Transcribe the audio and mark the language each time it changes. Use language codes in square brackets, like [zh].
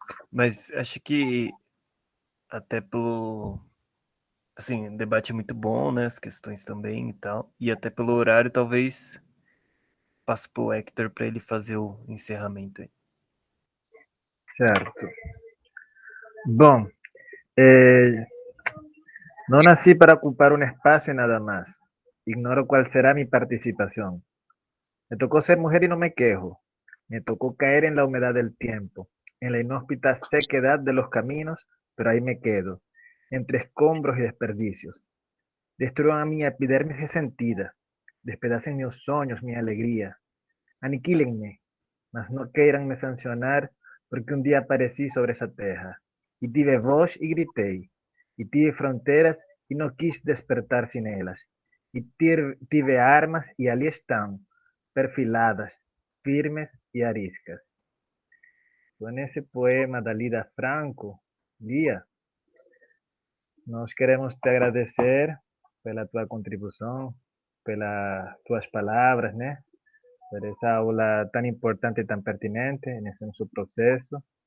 [pt] Mas acho que até pelo... Assim, o debate é muito bom, né? As questões também e tal. E até pelo horário, talvez passo pro Hector pra ele fazer o encerramento aí. Certo. [es] Bom, no nací para ocupar un espacio y nada más. Ignoro cuál será mi participación. Me tocó ser mujer y no me quejo. Me tocó caer en la humedad del tiempo, en la inhóspita sequedad de los caminos, pero ahí me quedo, entre escombros y desperdicios. Destruyan a mi epidermis resentida, despedacen mis sueños, mi alegría. Aniquílenme, mas no queiranme sancionar, porque un día aparecí sobre esa teja, y tive voz y grité, y tive fronteras y no quis despertar sin ellas, y tive armas y allí están, perfiladas, firmes y ariscas. Con ese poema [pt] da Lida Franco, Lia, nós queremos te agradecer pela tua contribuição, pelas tuas palavras, né? Por essa aula tão importante e tão pertinente nesse nosso processo.